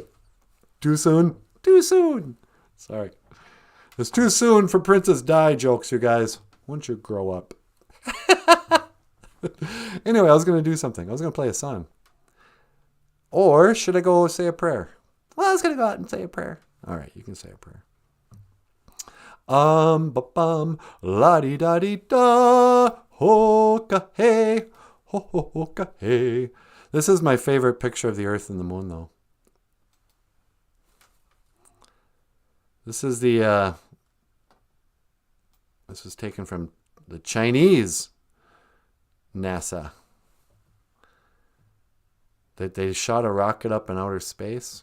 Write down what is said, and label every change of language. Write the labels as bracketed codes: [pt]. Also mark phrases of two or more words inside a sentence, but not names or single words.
[en] Too soon? Too soon. Sorry. It's too soon for Princess Di jokes, you guys. Once you grow up. Anyway, I was going to do something. I was going to play a song. Or should I go say a prayer? Well, I was going to go out and say a prayer. All right, you can say a prayer. Ba-bum, la-di-da-di-da, ho-ka-hey, ho-ho-ho-ka-hey. This is my favorite picture of the Earth and the Moon, though. This is the, this was taken from the Chinese NASA. They shot a rocket up in outer space.